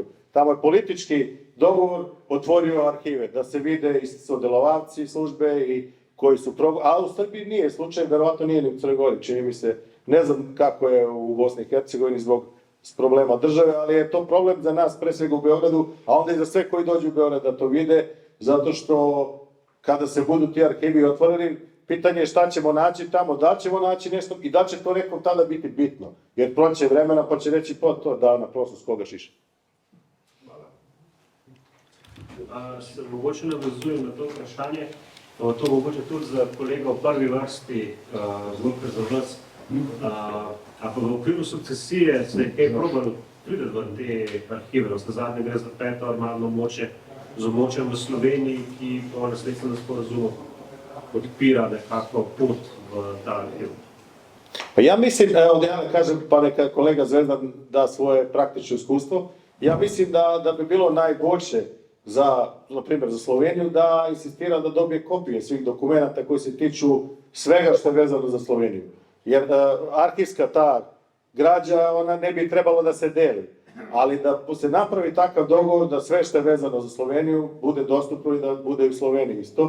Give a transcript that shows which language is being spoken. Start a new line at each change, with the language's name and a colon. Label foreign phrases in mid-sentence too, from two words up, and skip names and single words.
Serbian: Tamo je politički dogovor otvorio arhive, da se vide i sodelovaci službe i koji su a u Srbiji nije slučaj, verovatno nije ni u Crnoj Gori, čini mi se, ne znam kako je u Bosni i Hercegovini zbog problema države, ali je to problem za nas, pre svega u Beogradu, a onda i za sve koji dođu u Beograd da to vide, zato što kada se budu ti arhivi otvoreni, pitanje je šta ćemo naći tamo, da li ćemo naći nešto i da li će to nekom tada biti bitno, jer proće vremena pa će reći to da na prosto s koga šiša.
Slovenian: Se mogoče navezujem na to vprašanje, to mogoče tudi za kolega v prvi vrsti, zgodbe za vas. A pa v okviru sukcesije se je kaj probalo priti v te arhive, navsezadnje gre za peto armadno območje z območjem v Sloveniji, ki po nasledstvenem sporazumu podpira nekako pot v ta arhiv.
Serbian: Pa ja mislim, evo da ja kažem, pa neka kolega Zvezdan da svoje praktično iskustvo, ja mislim da bi bilo najbolje na primjer za Sloveniju, da insistira da dobije kopije svih dokumenta koji se tiču svega što je vezano za Sloveniju. Jer arhivska ta građa, ona ne bi trebalo da se deli, ali da se napravi takav dogovor da sve što je vezano za Sloveniju bude dostupno i da bude u Sloveniji isto.